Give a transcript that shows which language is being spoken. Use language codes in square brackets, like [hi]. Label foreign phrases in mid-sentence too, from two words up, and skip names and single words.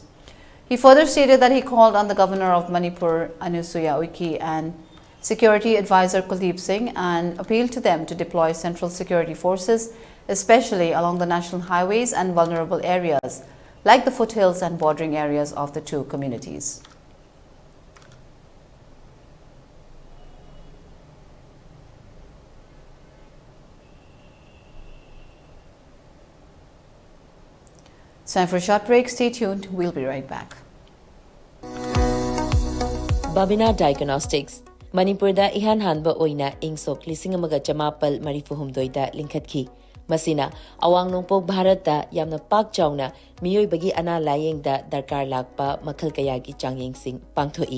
[en] He further stated that he called on the Governor of Manipur, Anusuya Uiki, and Security Advisor Kuldeep Singh and appealed to them to deploy central security forces, especially along the national highways and vulnerable areas, like the foothills and bordering areas of the two communities. It's time for a short break. Stay tuned. We'll be right back. [mni] Babina Diagnostics Manipurda ihan hanba oina ingsok lisingamaga chamapal marifuhumdoida linkhatki. Masina awang nungpok Bharatda yamna pak chawna miyoibagi ana layengda darkar lakpa makhal kayagi changyengsing pangthoi.